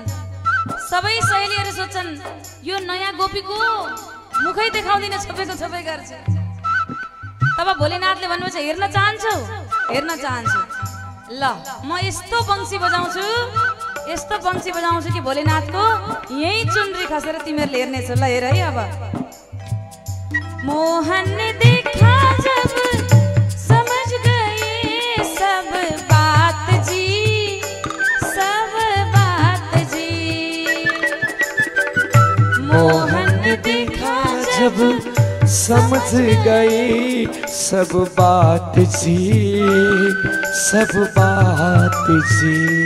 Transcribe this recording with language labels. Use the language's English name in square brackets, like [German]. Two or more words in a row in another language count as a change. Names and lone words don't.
[Nepali] सबै सहेलीहरू सोच्छन् यो नयाँ गोपीको मुखै देखाउँदिन, छपेको छपै गर्छ। तब भोलेनाथले भन्नुहुन्छ हेर्न चाहन्छौ, हेर्न चाहन्छु, ल म यस्तो बंसी बजाउँछु, यस्तो बंसी बजाउँछु कि भोलेनाथको यही चुनरी खसेर तिमीहरूले हेर्नेछौ। ल हेर है। [Hindi] अब मोहन ने देखा जब समझ गए सब बात जी, सब बात जी। मोहन ने देखा जब समझ गई सब बात जी, सब बात जी।